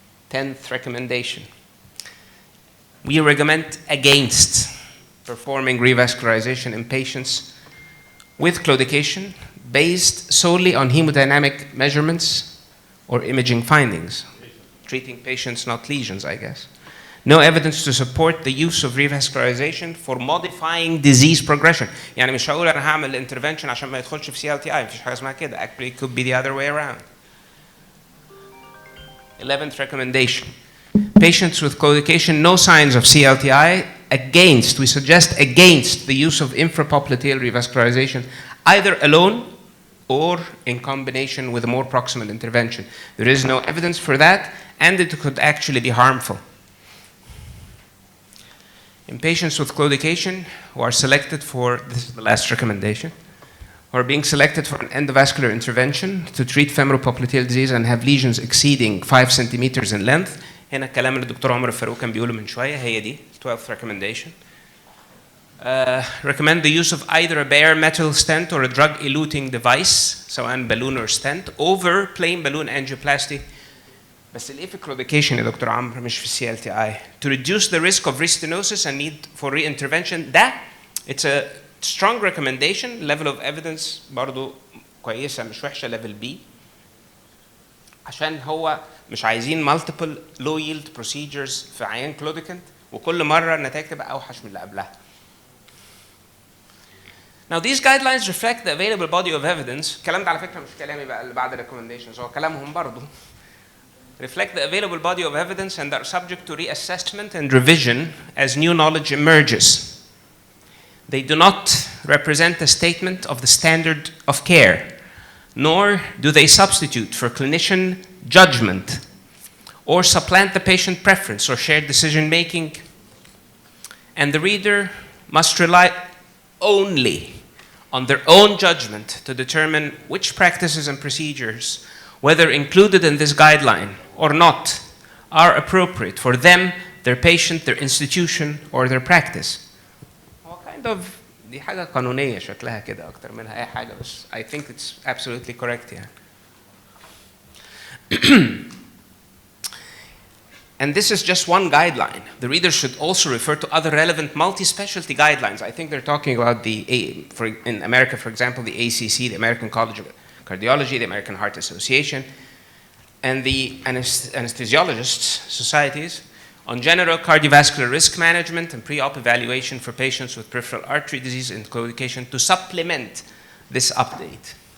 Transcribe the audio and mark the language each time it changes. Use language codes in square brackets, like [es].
[en] 10th recommendation. We recommend against performing revascularization in patients with claudication based solely on hemodynamic measurements or imaging findings. Treating patients, not lesions, I guess. No evidence to support the use of revascularization for modifying disease progression. [ar] يعني مش هقول أنا هعمل intervention عشان ما يدخلش في CLTI، مفيش حاجة اسمها كده. [en] Actually, it could be the other way around. 11th recommendation. Patients with claudication, no signs of CLTI, we suggest against the use of infrapopliteal revascularization, either alone or in combination with a more proximal intervention. There is no evidence for that, and it could actually be harmful. In patients with claudication who are selected for, this is the last recommendation, who are being selected for an endovascular intervention to treat femoral popliteal disease and have lesions exceeding 5 centimeters in length. [ar] هنا الكلام اللي الدكتور عمر فاروق كان بيقوله من شوية هي دي 12th recommendation. [en] Recommend the use of either a bare metal stent or a drug-eluting device, سواء balloon or stent, over plain balloon angioplasty. [ar] بس الايه في claudication يا دكتور عمرو مش في CLTI. [en] To reduce the risk of restenosis and need for reintervention. [ar] ده [en] it's a strong recommendation. Level of evidence [ar] برضو كويسة مش وحشة [en] level B. [ar] عشان هو مش عايزين multiple low yield procedures في عيان claudicant وكل مرة النتائج تبقى أوحش من اللي قبلها. [en] Now these guidelines reflect the available body of evidence. [ar] الكلام ده على فكرة مش كلامي بقى اللي بعد recommendations هو كلامهم برضو. [en] Reflect the available body of evidence and are subject to reassessment and revision as new knowledge emerges. They do not represent a statement of the standard of care, nor do they substitute for clinician judgment or supplant the patient preference or shared decision making. And the reader must rely only on their own judgment to determine which practices and procedures, whether included in this guideline or not, are appropriate for them, their patient, their institution, or their practice. Well, kind of [ar] دي حاجة قانونية شكلها كده أكتر منها أي حاجة بس [en] I think it's absolutely correct [ar] يعني. [en] And this is just one guideline. The reader should also refer to other relevant multi-specialty guidelines. I think they're talking about in America, for example, the ACC, the American College of Cardiology, the American Heart Association, and the anesthesiologists' societies on general cardiovascular risk management and pre-op evaluation for patients with peripheral artery disease and claudication to supplement this update.